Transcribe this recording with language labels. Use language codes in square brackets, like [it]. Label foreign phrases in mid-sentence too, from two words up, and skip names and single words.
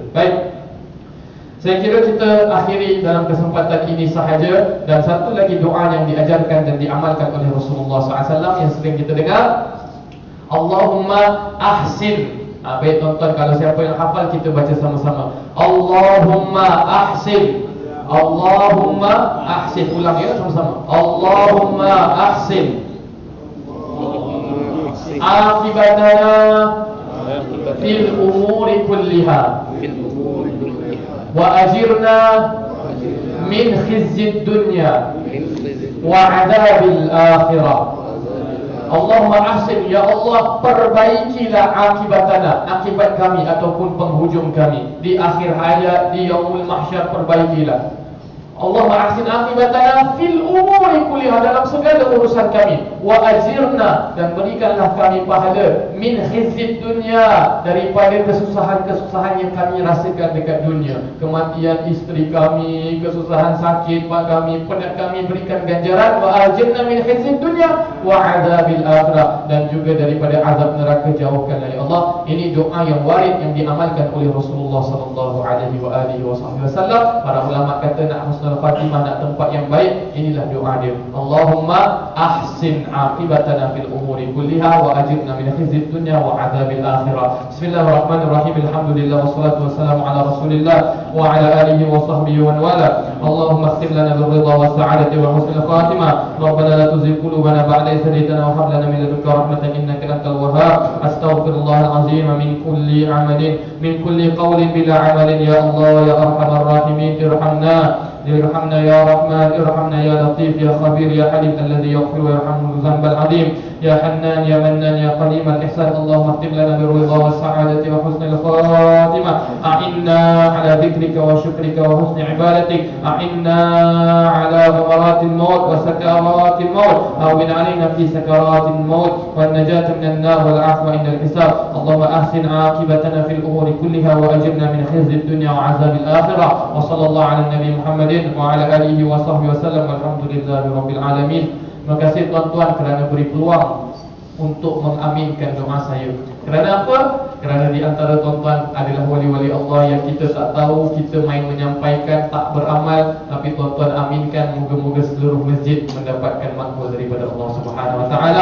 [ms] Baik, saya kira kita akhiri dalam kesempatan ini sahaja. Dan satu lagi doa yang diajarkan dan diamalkan oleh Rasulullah SAW yang sering kita dengar, [ar] اللهم أحسن. [ms] Baik tuan-tuan, kalau siapa yang hafal kita baca sama-sama, [ar] اللهم أحسن، اللهم أحسن. [ms] Ulang ya sama-sama, [ar] اللهم أحسن عاقبتنا في الأمور كلها وأجرنا من خزي الدنيا وعذاب الآخرة. اللهم أحسن، يا الله, [ms] perbaikilah akibatana, akibat kami ataupun penghujung kami di akhir hayat, di [ar] يوم المحشر, [ms] perbaikilah. [ar] اللهم أحسن عاقبتنا في الأمور كلها, [ms] dalam segala urusan kami, [ar] وأجرنا, [ms] dan berikanlah kami pahala [ar] من خزي الدنيا, [ms] daripada kesusahan-kesusahan yang kami rasakan dekat dunia, kematian isteri kami, kesusahan sakit mak kami, penat kami, berikan ganjaran, [ar] وأجرنا من خزي الدنيا وعذاب الآخرة, [ms] dan juga daripada azab neraka jauhkanlah ya Allah. Ini doa yang warid yang diamalkan oleh Rasulullah [ar] صلى الله عليه وسلم. [ms] Para ulama kata nak [ar] حسن فاطمة, [ms] nak tempat yang baik, inilah doa dia, [ar] اللهم أحسن عاقبتنا في الأمور كلها وأجرنا من خزي الدنيا وعذاب الآخرة. بسم الله الرحمن الرحيم. الحمد لله والصلاة والسلام على رسول الله وعلى آله وصحبه ووالى. اللهم اختم لنا بالرضا والسعادة وحسن الخاتمة. ربنا لا تزغ قلوبنا بعد إذ هديتنا وهب لنا من لدنك رحمة إنك أنت الوهاب. أستغفر الله العظيم من كل عمل، من كل قول بلا عمل. يا الله يا أرحم الراحمين، ارحمنا ارحمنا يا رحمن، ارحمنا يا لطيف يا خبير يا حليم الذي يغفر ويرحم الذنب العظيم، يا حنان يا منان يا قديم الإحسان. اللهم اختم لنا بالرضا والسعادة وحسن الخاتمة. أعنا على ذكرك وشكرك وحسن عبادتك. أعنا على غمرات الموت وسكرات الموت. هون علينا في سكرات الموت والنجاة من النار والعفو عند الحساب. اللهم أحسن عاقبتنا في الأمور كلها وأجرنا من خزي الدنيا وعذاب الآخرة. وصلى الله على النبي محمد وعلى آله وصحبه وسلم. الحمد لله رب العالمين. [ms] Terima kasih tuan-tuan kerana beri peluang untuk mengaminkan doa saya. Kerana apa? Kerana di antara tuan-tuan adalah wali-wali Allah yang kita tak tahu, kita main menyampaikan, tak beramal, tapi tuan-tuan aminkan, moga-moga seluruh masjid mendapatkan makbul daripada Allah Subhanahu wa taala.